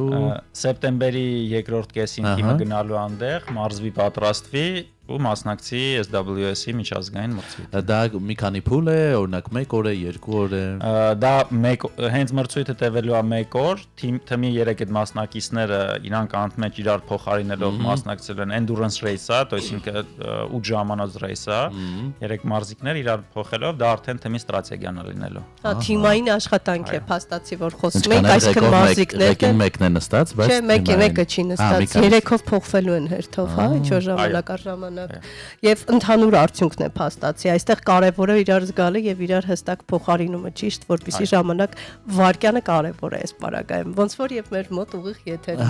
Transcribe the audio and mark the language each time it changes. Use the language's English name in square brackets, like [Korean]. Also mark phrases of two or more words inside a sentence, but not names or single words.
[Armenian] Սեպտեմբերի երկրորդ կեսին թիմը գնալու այնտեղ, մարզվի պատրաստվի ու մասնակցի SWS-ի միջազգային մրցույթ։ Դա մի քանի փուլ է, օրինակ 1 օր է, 2 օր է։ Դա հենց մրցույթը տևելու է 1 օր, թիմի 3 այդ մասնակիցները իրանք անընդմեջ իրար փոխարինելով մասնակցել են [English] endurance race- [Armenian] ը, [Russian] то есть [Armenian] 8 ժամանոց race-ը, 3 մարզիկներ իրար փոխելով, դա արդեն թիմի ստրատեգիան է լինելու։ Թիմային աշխատանք է, փաստացի, որ խոսում ենք, այսինքն մարզիկներն մեկն է նստած, բայց չէ, մեկը չի նստած, 3-ով փոխվելու են հերթով, հա, ինչ որ ժամանակ առ ժամանակ։ Եվ ընդհանուր արդյունքն է փաստացի, այստեղ կարևորը իրար զգալը եւ իրար հստակ փոխարինումը, ճիշտ, որպեսզի ժամանակ վարկյանը կարևոր է այս պարագայում, ոնց որ եւ մեր մոտ ուղիղ եթերում։